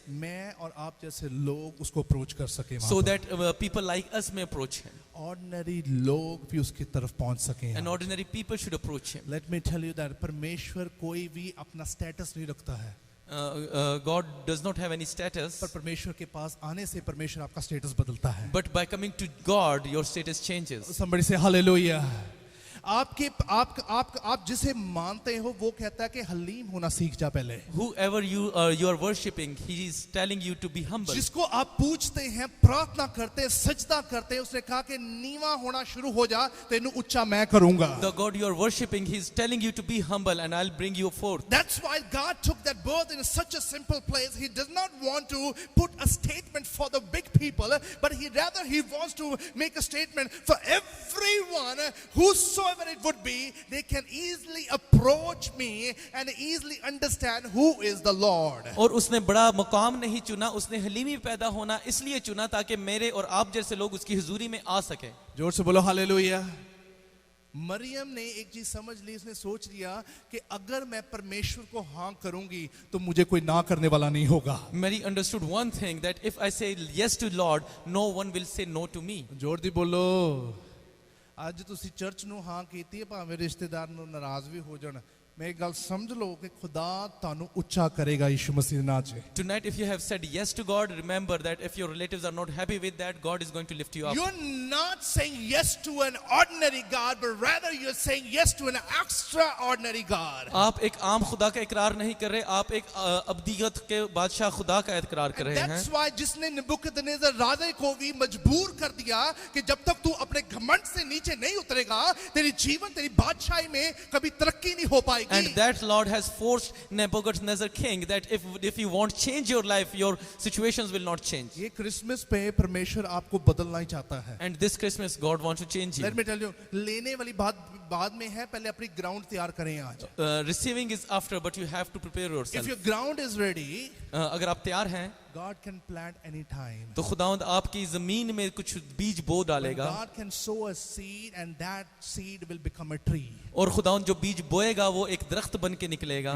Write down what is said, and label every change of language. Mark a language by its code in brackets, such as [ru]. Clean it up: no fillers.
[hi] मैं और आप जैसे लोग उसको अप्रोच कर सके. [en] so that people like us may approach him. [hi] Ordinary लोग भी उसकी तरफ पहुंच सके. [en] And ordinary people should approach him. Let me tell you that [hi] परमेश्वर कोई भी अपना स्टेटस नहीं रखता है. [en] God does not have any status. [hi] पर परमेश्वर के पास आने से परमेश्वर आपका स्टेटस बदलता है. [en] But by coming to God, your status changes. Somebody say hallelujah. [hi] आप जिसे मानते हो वो कहता है कि हलीम होना सीख जा पहले. [en] Whoever you are worshipping, he is telling you to be humble. [hi] जिसको आप पूछते हैं, प्रार्थना करते हैं, सजदा करते हैं, उसने कहा कि [pa] नीवा होना शुरू हो जा, तेनू ऊंचा मैं करूंगा. [en] The God you are worshipping, he is telling you to be humble, and I'll bring you forth. That's why God took that birth in such a simple place. He does not want to put a statement for the big people, but he wants to make a statement for everyone, whosoever it would be. They can easily approach me and easily understand who is the Lord. [hi] और उसने बड़ा मुकाम नहीं चुना, उसने हलीमी पैदा होना इसलिए चुना ताकि मेरे और आप जैसे लोग उसकी हुजूरी में आ सके. जोर से बोलो हालेलुया. मरियम ने एक चीज समझ ली. उसने सोच लिया कि अगर मैं परमेश्वर को हाँ करूंगी तो मुझे कोई ना करने वाला नहीं होगा. [en] Mary understood one thing, that if I say yes to Lord, no one will say no to me. [pa] जोर दी बोलो. ਅੱਜ ਤੁਸੀਂ ਚਰਚ ਨੂੰ ਹਾਂ ਕੀਤੀ ਹੈ, ਭਾਵੇਂ ਰਿਸ਼ਤੇਦਾਰ ਨੂੰ ਨਾਰਾਜ਼ ਵੀ ਹੋ ਜਾਣ. [hi] मैं एक गल समझ लो कि खुदा तानु ऊंचा करेगा यीशु मसीह के नाम से. [en] Tonight, if you have said yes to God, remember that if your relatives are not happy with that, God is going to lift you up. You're not saying yes to an ordinary God, but rather you're saying yes to an extraordinary God. [hi] आप एक आम खुदा का इकरार नहीं कर रहे, आप एक अब्दियत के बादशाह खुदा का इकरार कर रहे हैं. [en] That's why [hi] जिसने नबूकदनेस्सर राजा को भी मजबूर कर दिया कि जब तक तू अपने घमंड से नीचे नहीं उतरेगा, तेरी जीवन, तेरी बादशाही में कभी तरक्की नहीं हो पाएगी. [en] And that Lord has forced Nebuchadnezzar king that if you want change your life, your situations will not change. [hi] ये क्रिसमस पे परमेश्वर आपको बदलना ही चाहता है. [en] And this Christmas God wants to change you. Let me tell you, [hi] लेने वाली बात बाद में है, पहले अपनी ग्राउंड तैयार करें आज. [en] Receiving is after, but you have to prepare yourself. If your ground is ready, [hi] अगर आप तैयार हैं, [en] God can plant any time. [hi] तो खुदावंद आपकी जमीन में कुछ बीज बो डालेगा. [en] God can sow a seed and that seed will become a tree. [hi] और खुदावंद जो बीज बोएगा वो एक दरख्त बन के निकलेगा.